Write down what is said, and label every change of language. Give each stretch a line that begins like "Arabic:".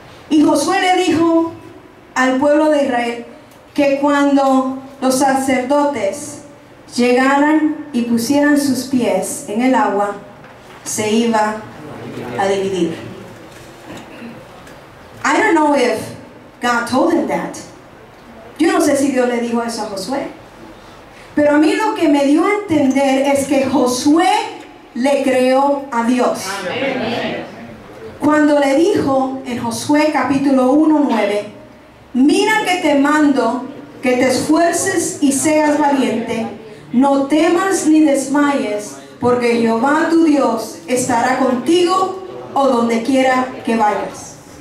Spanish: Y Josué le dijo al pueblo de Israel que cuando los sacerdotes llegaran y pusieran sus pies en el agua, se iba a dividir.
English: I don't know if God told him that.
Spanish: Yo no sé si Dios le dijo eso a Josué. Pero a mí lo que me dio a entender es que Josué le creó a Dios. Amén. Cuando le dijo en Josué capítulo 1:9, mira que te mando que te esfuerces y seas valiente, no temas ni desmayes, porque Jehová tu Dios estará contigo o donde quiera que vayas.